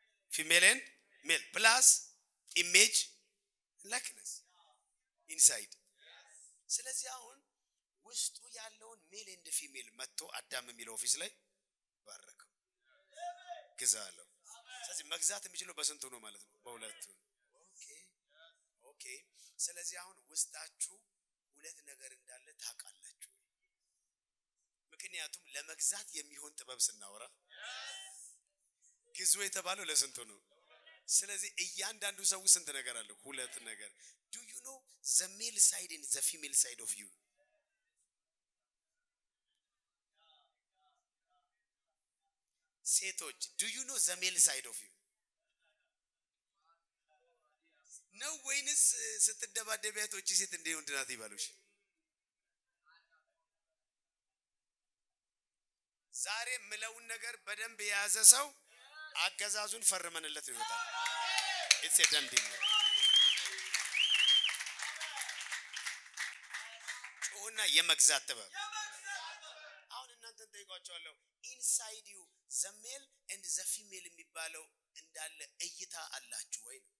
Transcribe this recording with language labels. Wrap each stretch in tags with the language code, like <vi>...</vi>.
<en>female and male plus image likeness inside.</en> <am>ስለዚህ አሁን ውስጡ ያለውን ሜል ኤንድ ፊሜል መጥቶ አዳም የሚለው ኦፊስ ላይ ባረከው ግዛለው። ስለዚህ መግዛት የሚችለው በስንቱ ነው ማለት ነው? በሁለቱ። ኦኬ ስለዚህ አሁን ውስጣችሁ ሁለት ነገር እንዳለ ታውቃላችሁ። ምክንያቱም ለመግዛት የሚሆን ጥበብ ስናወራ ግዙ የተባለው ለስንቱ ነው? ስለዚህ እያንዳንዱ ሰው ስንት ነገር አለ? ሁለት ነገር።</am> <en>do you know the male side and the female side of you?</en> <am>ሴቶች</am> <en>do you know the male side of you?</en> <am>ነው ወይንስ ስትደባደቢያቶች ሴት እንደ ወንድ ናት ይባሉሽ? ዛሬ ምለውን ነገር በደንብ የያዘ ሰው አገዛዙን ፈርመንለት ይወጣል።</am> <en>it's a done deal።</en> <am>ጮና የመግዛት ጥበብ አሁን እናንተን ጠይቋቸዋለሁ።</am> <en>inside you the male and the female</en> <am>የሚባለው እንዳለ እይታ አላችሁ ወይ?</am>